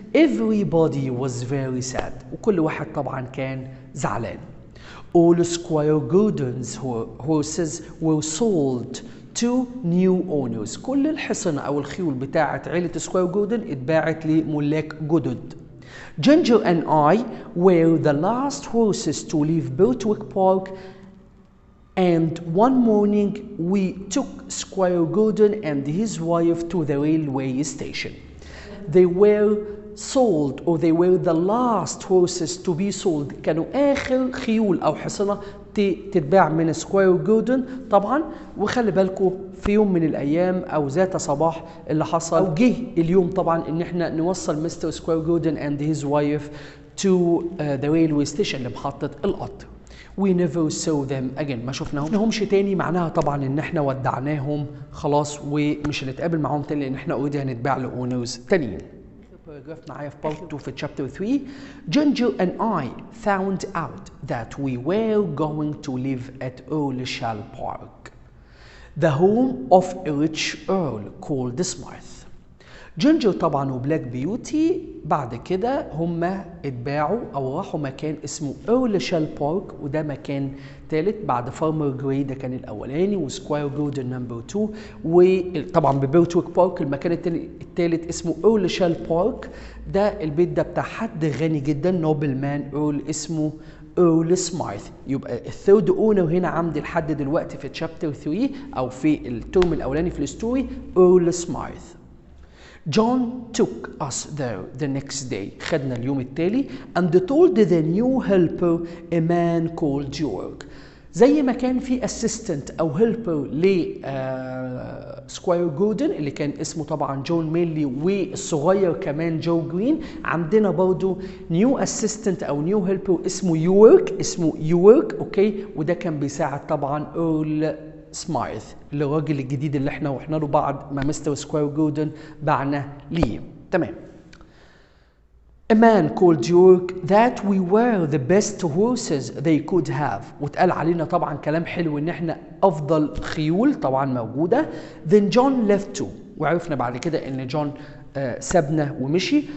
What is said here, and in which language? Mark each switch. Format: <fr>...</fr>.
<en>Everybody was very sad.</en> <ar>وكل واحد طبعا كان زعلان.</ar> <en>All Squire Gordon's horses were sold to new owners.</en> <ar>كل الحصنة أو الخيول بتاعة عيلة سكواير جوردن اتباعت لملاك جدد.</ar> <en>Ginger and I were the last horses to leave Botwick Park, and one morning we took Squire Gordon and his wife to the railway station. They were sold, or they were the last horses to be sold.</en> <ar>كانوا آخر خيول أو حصنة تتباع من سكواير جوردن طبعا. وخلي بالكم في يوم من الأيام أو ذات صباح اللي حصل أو جه اليوم طبعا إن احنا نوصل مستر سكواير جوردن</ar> <en>and his wife to the railway station</en> <ar>لمحطة القطر.</ar> <en>We never saw them again.</en> <ar>ما شفناهمش تاني. معناها طبعا ان احنا ودعناهم خلاص ومش هنتقابل معاهم تاني لان احنا اوريدي هنتباع لاونرز تانيين. باراجراف معايا في بارت 2 في chapter 3.</ar> <en>Ginger and I found out that we were going to live at Earlshall Park, the home of a rich earl called Smith.</en> <ar>جينجر طبعا وبلاك بيوتي بعد كده هما اتباعوا او راحوا مكان اسمه ايرلشال بارك، وده مكان ثالث بعد فارمر جراي ده كان الاولاني وسكواير جوردن نمبر 2. وطبعا ببيوتويك بارك المكان الثالث اسمه ايرلشال بارك. ده البيت ده بتاع حد غني جدا نوبل مان ايرل اسمه ايرل سميث. يبقى الثيرد اونر هنا عندي لحد دلوقتي في تشابتر 3 او في الترم الاولاني في الستوري ايرل سميث.</ar> <en>John took us there the next day.</en> <ar>خدنا اليوم التالي</ar> <en>and told the new helper a man called George.</en> <ar>زي ما كان في اسيستنت او هيلبر ل سكواير جوردن اللي كان اسمه طبعا جون مينلي والصغير كمان جو جرين، عندنا برضو نيو اسيستنت او نيو هيلبر اسمه يورك اوكي، وده كان بيساعد طبعا ايرل سمايث الراجل الجديد اللي احنا رحنا له بعد ما مستر سكواير جوردن بعنا ليه. تمام.</ar> <en>A man called York that we were the best horses they could have.</en> <ar>واتقال علينا طبعا كلام حلو ان احنا افضل خيول طبعا موجوده.</ar> <en>Then John left too.</en> <ar>وعرفنا بعد كده ان جون سابنا ومشي.</ar>